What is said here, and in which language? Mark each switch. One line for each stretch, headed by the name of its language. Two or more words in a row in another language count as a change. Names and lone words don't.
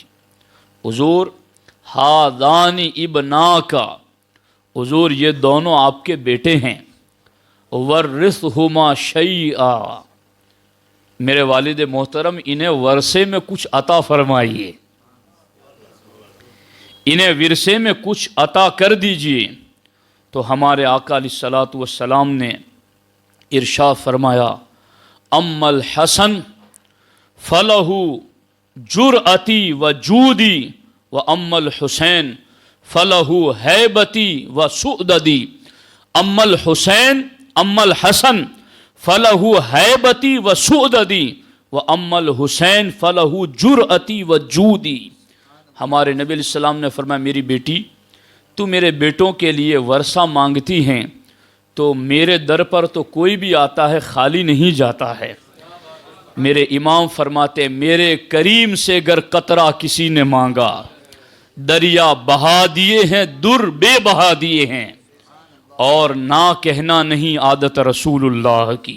Urdu: حضور
Arabic: ہادانی ابناکا،
Urdu: حضور یہ دونوں آپ کے بیٹے ہیں،
Arabic: ورثہما شیئا،
Urdu: میرے والد محترم انہیں ورثے میں کچھ عطا فرمائیے، انہیں ورثے میں کچھ عطا کر دیجئے۔ تو ہمارے آقا
Arabic: علیہ الصلوۃ والسلام
Urdu: نے ارشاد فرمایا،
Arabic: اما الحسن فلہ جرأتی و جودی و اما الحسین فلہ ہیبتی و سؤددی، اما الحسین اما الحسن فلہ ہیبتی و سؤددی و اما الحسین فلہ جرأتی و جودی۔
Urdu: ہمارے نبی
Arabic: علیہ السلام
Urdu: نے فرمایا، میری بیٹی تو میرے بیٹوں کے لیے ورثہ مانگتی ہیں، تو میرے در پر تو کوئی بھی آتا ہے خالی نہیں جاتا ہے۔ میرے امام فرماتے، میرے کریم سے گر قطرہ کسی نے مانگا، دریا بہا دیے ہیں در بے بہا دیے ہیں، اور نہ کہنا نہیں عادت رسول اللہ کی۔